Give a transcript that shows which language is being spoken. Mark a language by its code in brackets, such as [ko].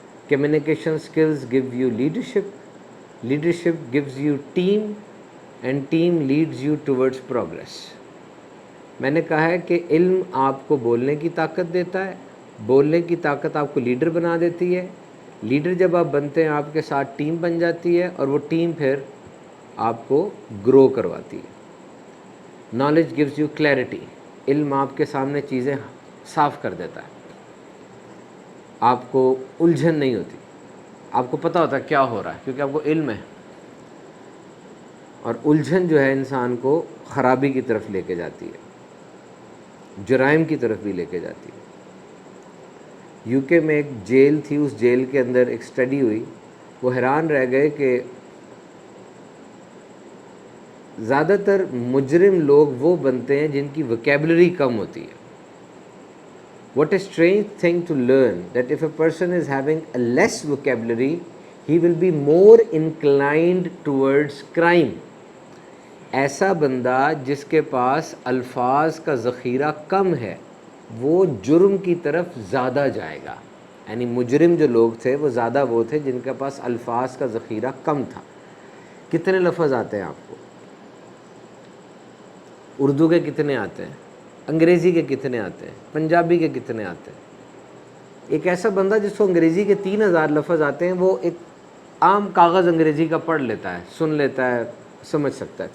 [en] Communication skills give you leadership. Leadership gives you team, and team leads you towards progress. [ur] میں نے کہا ہے کہ علم آپ کو بولنے کی طاقت دیتا ہے، بولنے کی طاقت آپ کو لیڈر بنا دیتی ہے. لیڈر جب آپ بنتے ہیں، آپ کے ساتھ ٹیم بن جاتی ہے، اور وہ ٹیم پھر آپ کو گرو کرواتی ہے. [en] Knowledge gives you clarity. [ur] علم آپ کے سامنے چیزیں صاف کر دیتا ہے، آپ کو الجھن نہیں ہوتی، آپ کو پتہ ہوتا ہے کیا ہو رہا ہے، کیونکہ آپ کو علم ہے. اور الجھن جو ہے انسان کو خرابی کی طرف لے کے جاتی ہے، جرائم کی طرف بھی لے کے جاتی ہے. UK میں ایک جیل تھی، اس جیل کے اندر ایک اسٹڈی ہوئی، وہ حیران رہ گئے کہ زیادہ تر مجرم لوگ وہ بنتے ہیں جن کی وکیبلری کم ہوتی ہے. [en] What a strange thing to learn that if a person is having a less vocabulary, he will be more inclined towards crime. [ur] ایسا بندہ جس کے پاس الفاظ کا ذخیرہ کم ہے، وہ جرم کی طرف زیادہ جائے گا. یعنی مجرم جو لوگ تھے وہ زیادہ وہ تھے جن کے پاس الفاظ کا ذخیرہ کم تھا. کتنے لفظ آتے ہیں آپ کو؟ اردو کے کتنے آتے ہیں؟ انگریزی کے کتنے آتے ہیں؟ پنجابی کے کتنے آتے ہیں؟ ایک ایسا بندہ جس کو انگریزی کے 3000 لفظ آتے ہیں وہ ایک عام کاغذ انگریزی کا پڑھ لیتا ہے, سن لیتا ہے, سمجھ سکتا ہے.